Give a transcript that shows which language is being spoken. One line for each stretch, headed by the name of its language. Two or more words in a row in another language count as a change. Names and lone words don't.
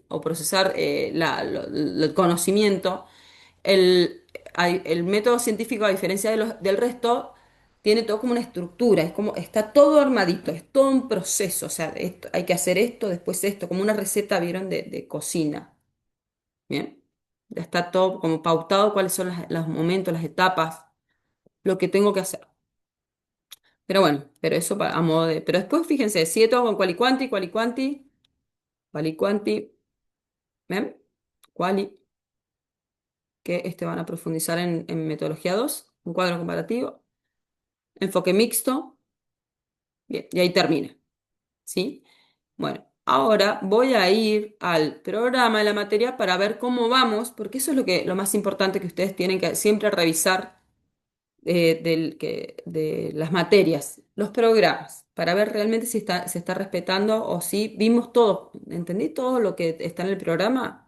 Spanish: O procesar el conocimiento, el método científico, a diferencia del resto, tiene todo como una estructura, es como, está todo armadito, es todo un proceso, o sea, hay que hacer esto, después esto, como una receta, ¿vieron? De cocina. Bien, ya está todo como pautado, cuáles son los momentos, las etapas, lo que tengo que hacer. Pero bueno, pero eso a modo de. Pero después fíjense, sigue todo con quali quanti, quali quanti, quali quanti, ¿ven? Quali, que van a profundizar en metodología 2 un cuadro comparativo, enfoque mixto, bien, y ahí termina, ¿sí? Bueno, ahora voy a ir al programa de la materia para ver cómo vamos, porque eso es lo más importante que ustedes tienen que siempre revisar de las materias, los programas, para ver realmente si se está respetando o si vimos todo, ¿entendí todo lo que está en el programa?